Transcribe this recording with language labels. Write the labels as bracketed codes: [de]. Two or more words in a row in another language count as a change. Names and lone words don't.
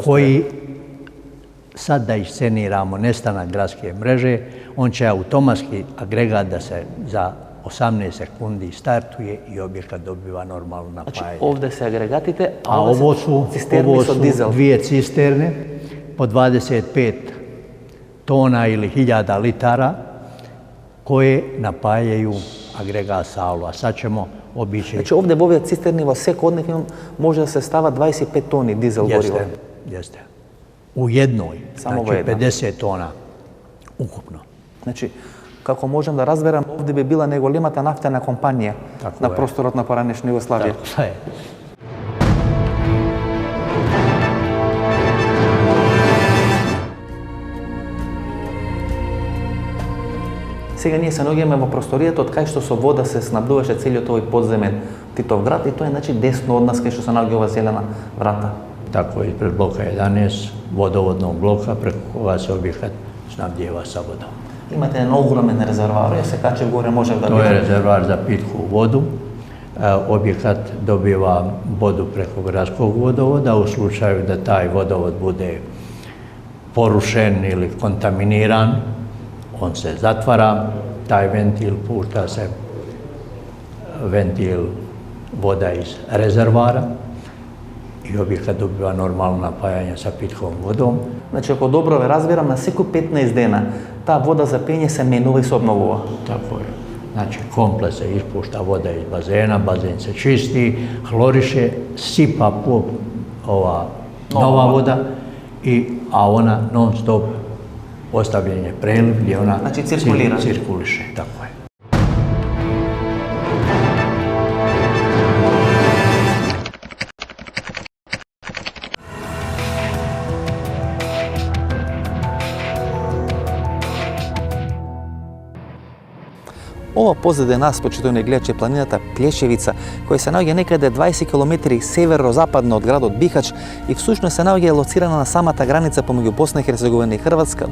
[bs] koji sad da isceniramo nestanak gradske mreže, on će automatski agregat da se za 18 sekundi startuje i objekat dobiva normalno napajanje. Znači ovde se agregatite, a ovo su dvije cisterne po 25 tona ili 1000 litara koje napajaju agregat salu. A sad ćemo obići... Znači ovde u ove cisterni во секондник može da se stava 25 toni dizel goriva. Jeste. U jednoj, znači 50 tona ukupno. Znači, [mk] како можам да разберам, овде би била најголемата нафтена компанија на просторот на поранешна Југославија. Така е. Сега ние се наоѓаме во просторијата од кај што со вода се снабдуваше целиот овој подземен Титов град и тоа е значи десно од нас кај што се наоѓа ова зелена врата. [bs] Tako je ispred bloka 11, vodovodnog bloka preko koga se objekat snabdijeva sa vodom. Imate jedan ogromen rezervoar, ja se kačem gore, možem da To je rezervoar za pitku vodu. Objekat dobiva vodu preko gradskog vodovoda. U slučaju da taj vodovod bude porušen ili kontaminiran, on se zatvara, taj ventil pušta se ventil voda iz rezervoara i objekat dobiva normalno napajanje sa pitkom vodom. [mk] Значи, ако добро ве разбирам, на секој 15 дена таа вода за пење се менува и се обновува. [bs] Tako je. Znači, komplet se ispušta voda iz bazena, bazen se čisti, hloriše, sipa nova voda, a ona non stop ostavljen je preliv gdje ona Znači, cirkulira. cirkuliše. Tako je. [mk] Ова позаде нас, почитувани гледачи, е планината Плешевица, која се наоѓа некаде 20 км северо-западно од градот Бихач и всушност се наоѓа лоцирана на самата граница помеѓу Босна и Херцеговина и Хрватска.